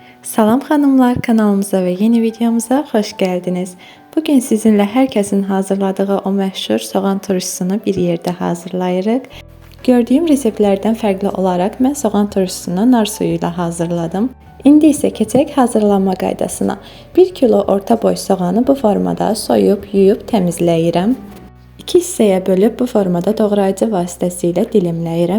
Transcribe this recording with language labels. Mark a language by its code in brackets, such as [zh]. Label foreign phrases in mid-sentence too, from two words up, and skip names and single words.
[az] Salam xanımlar, [tr] kanalımıza ve yeni videomuza hoş geldiniz. Bugün sizinle herkesin hazırladığı o meşhur soğan turşusunu bir yerde hazırlayırıq. [az] Gördüyüm reseptlərdən fərqli olaraq mən soğan turşusunu nar suyu ilə hazırladım. İndi isə keçək hazırlanma qaydasına. 1 kilo orta boy soğanı bu formada soyub, yuyub təmizləyirəm. 2 hissəyə bölüb bu formada doğrayıcı vasitəsilə dilimləyirəm.